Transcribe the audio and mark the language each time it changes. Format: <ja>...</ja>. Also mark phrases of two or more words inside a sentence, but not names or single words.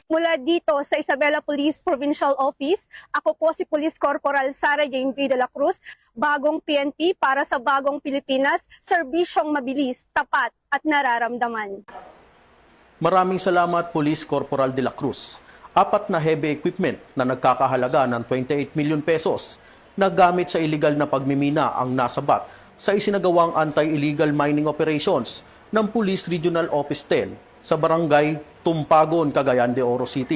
<tl>Mula dito sa Isabela Police Provincial Office, ako po si Police Corporal Sarah Jane de la Cruz, bagong PNP para sa bagong Pilipinas, serbisyong mabilis, tapat at nararamdaman. Maraming salamat, Police Corporal de la Cruz. 4 na</tl> <en>heavy equipment</en> <tl>na nagkakahalaga ng 28 million pesos na gamit sa illegal na pagmimina ang nasabat sa isinagawang</tl> <en>anti-illegal mining operations</en> <tl>ng Police Regional Office 10 sa Barangay Tumpagon, Cagayan de Oro City.</tl>